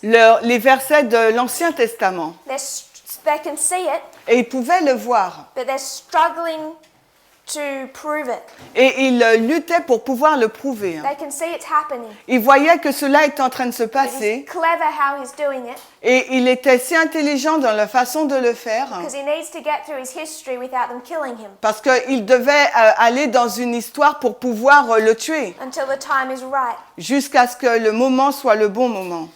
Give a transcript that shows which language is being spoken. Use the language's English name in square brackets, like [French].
[French] les versets de l'Ancien Testament. [English] They can see it, [French] Et ils pouvaient le voir. [English] but they're struggling to prove it. [French] Et il luttait pour pouvoir le prouver. [English] They can see it's happening. [French] Il voyait que cela était en train de se [English] But [French] passer. [English] he's clever how he's doing it [French] Et il était si intelligent dans la façon de le faire. [English] because he needs to get through his history without them killing him [French] Parce qu'il devait aller dans une histoire pour pouvoir le tuer. [English] until the time is right. [French] Jusqu'à ce que le moment soit le bon moment.